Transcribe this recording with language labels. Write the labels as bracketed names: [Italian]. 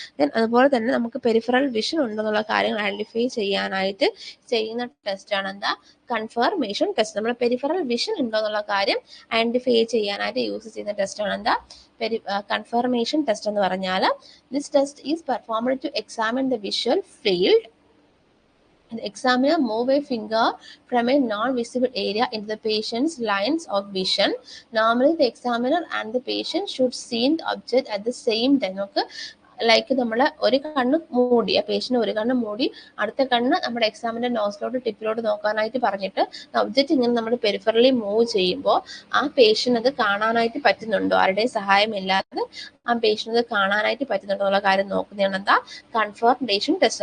[Malayalam] Then അതുപോലെ തന്നെ നമുക്ക് പെരിഫറൽ വിഷൻ ഉണ്ടെന്നുള്ള കാര്യങ്ങൾ ഐഡന്റിഫൈ ചെയ്യാനായിട്ട് ചെയ്യുന്ന ടെസ്റ്റാണ് എന്താ കൺഫർമേഷൻ ടെസ്റ്റ്. നമ്മൾ പെരിഫറൽ വിഷൻ ഉണ്ടോ എന്നുള്ള കാര്യം ഐഡന്റിഫൈ ചെയ്യാനായിട്ട് യൂസ് ചെയ്യുന്ന ടെസ്റ്റാണ് എന്താ കൺഫർമേഷൻ ടെസ്റ്റ് എന്ന് പറഞ്ഞാൽ. [English] This test is performed to examine the visual field. The examiner move a finger from a non-visible area into the patient's lines of vision. Normally, the examiner and the patient should see the object at the same time. Okay? [Malayalam] Like നമ്മൾ ഒരു കണ്ണ് മൂടി, ആ patient ഒരു കണ്ണ് മൂടി അടുത്ത കണ്ണ് നമ്മുടെ എക്സാമിന്റെ നോസിലോട്ട് ടിപ്പിലോട്ട് നോക്കാനായിട്ട് പറഞ്ഞിട്ട് ഒബ്ജക്റ്റ് ഇങ്ങനെ നമ്മൾ പെരിഫറലി മൂവ് ചെയ്യുമ്പോൾ ആ പേഷ്യന്റ് അത് കാണാനായിട്ട് പറ്റുന്നുണ്ടോ, ആരുടെയും സഹായമില്ലാതെ ആ പേഷ്യന്റ് അത് കാണാനായിട്ട് പറ്റുന്നുണ്ടോ എന്നുള്ള കാര്യം നോക്കുന്നതാണ് എന്താ കൺഫർമേഷൻ ടെസ്റ്റ്.